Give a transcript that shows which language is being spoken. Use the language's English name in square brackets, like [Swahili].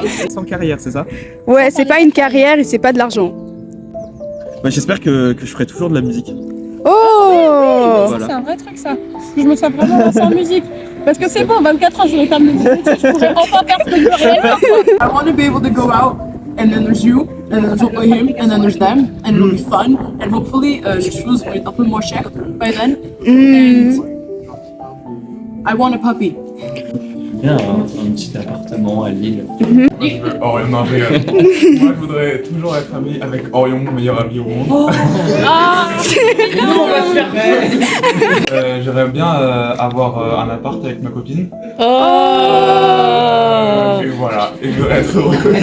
[French] Sans carrière, c'est ça? Ouais, c'est pas une carrière et c'est pas de l'argent. Bah, j'espère que je ferai toujours de la musique. Oh Voilà. c'est un vrai truc ça. Je me sens vraiment lancée en musique. Parce que c'est bon, 24 ans, je vais terminer les études, je pourrais enfin faire ce que je veux réellement. [English] I want to be able to go out and then there's you and then there's hopefully him and then there's them and it'll be fun and hopefully [French] les choses vont être un peu moins chères [English] by then and I want a puppy. [French] Bien, un petit appartement à Lille. Orion, non, moi je voudrais toujours être ami avec Orion, mon meilleur ami au monde. J'aimerais bien avoir un appart avec ma copine. Et voilà, et je veux être heureux.